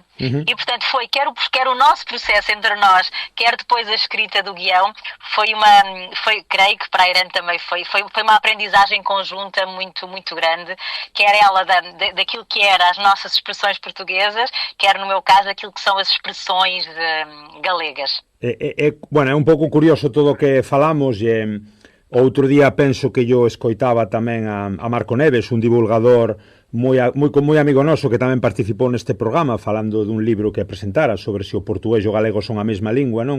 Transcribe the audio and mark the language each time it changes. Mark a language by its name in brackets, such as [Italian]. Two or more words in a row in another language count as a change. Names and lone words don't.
[Portuguese] E, portanto, quer o nosso processo entre nós, quer depois a escrita do guião, creio que para a Irene também foi uma aprendizagem conjunta muito grande, quer ela daquilo que eram as nossas expressões portuguesas, quer no meu caso aquilo que são as expressões galegas. [Galician] Bueno, é un pouco curioso todo o que falamos e outro día penso que yo escoitaba tamén a Marco Neves, un divulgador moi amigo noso que tamén participou neste programa falando dun libro que presentara sobre se o portugués e o galego son a mesma lingua, non?